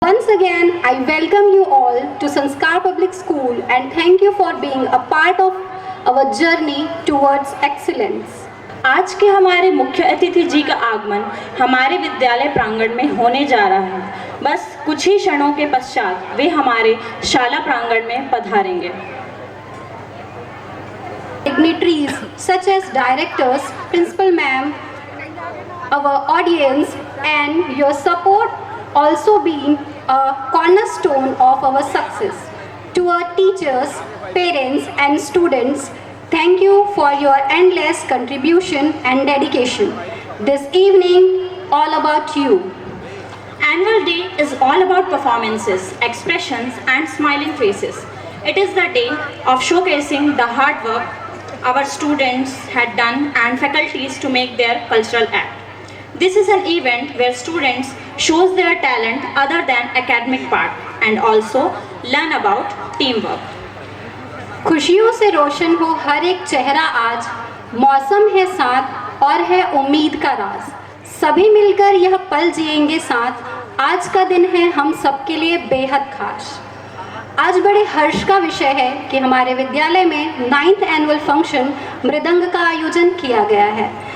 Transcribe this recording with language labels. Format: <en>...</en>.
<en>Once again, I welcome you all to Sanskar Public School and thank you for being a part of our journey towards excellence.</en> <hi>आज के हमारे मुख्य अतिथि जी का आगमन हमारे विद्यालय प्रांगण में होने जा रहा है। बस कुछ ही क्षणों के पश्चात वे हमारे शाला प्रांगण में पधारेंगे।</hi> <en>Dignitaries such as directors, principal ma'am, our audience and your support also been a cornerstone of our success. To our teachers, parents and students, thank you for your endless contribution and dedication. This evening, all about you. Annual Day is all about performances, expressions and smiling faces. It is the day of showcasing the hard work our students had done and faculties to make their cultural act. This is an event where students shows their talent other than academic part and also learn about teamwork.</en> <hi>खुशियों से रोशन हो हर एक चेहरा आज, मौसम है साथ और है उम्मीद का राज। सभी मिलकर यह पल जिएंगे साथ, आज का दिन है हम सबके लिए बेहद खास। आज बड़े हर्ष का विषय है कि हमारे विद्यालय में 9th एनुअल फंक्शन मृदंग का आयोजन किया गया है।</hi>